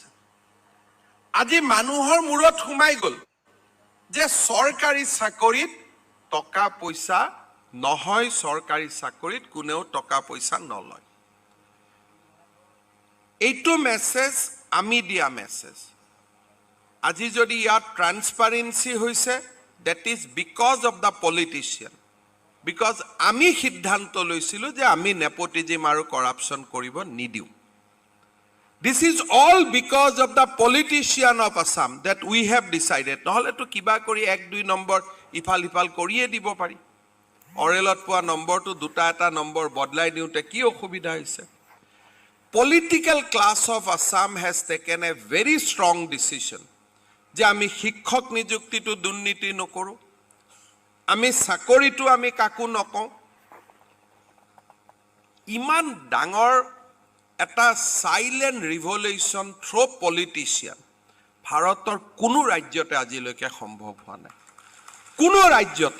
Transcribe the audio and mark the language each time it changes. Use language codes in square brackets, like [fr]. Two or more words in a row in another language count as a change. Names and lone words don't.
[as] আজি মানুহৰ মূৰত সোমাই গ'ল যে চৰকাৰী চাকৰিত টকা পইচা নহয়, চৰকাৰী চাকৰিত কোনেও টকা পইচা নলয়। এইটো মেছেজ আমি দিয়া মেছেজ। আজি যদি ইয়াত ট্ৰান্সপাৰেন্সি হৈছে, [en] that is because of the politician. [as] বিকজ আমি সিদ্ধান্ত লৈছিলোঁ যে আমি নেপোটিজিম আৰু কৰাপশ্যন কৰিব নিদিওঁ। [en] This is all because of the politician of Assam that we have decided. [as] নহ'লেতো কিবা কৰি 1-2 নম্বৰ ইফাল সিফাল কৰিয়ে দিব পাৰি। অৰেলত পোৱা নম্বৰটো দুটা এটা নম্বৰ বদলাই দিওঁতে কি অসুবিধা হৈছে? [en] Political class of Assam has taken a very strong decision [as] যে আমি শিক্ষক নিযুক্তিটো দুৰ্নীতি নকৰোঁ, আমি চাকৰিটো আমি কাকো নকওঁ। ইমান ডাঙৰ এটা [en] silent revolution through politician [as] ভাৰতৰ কোনো ৰাজ্যতে আজিলৈকে সম্ভৱ হোৱা নাই, কোনো ৰাজ্যতে।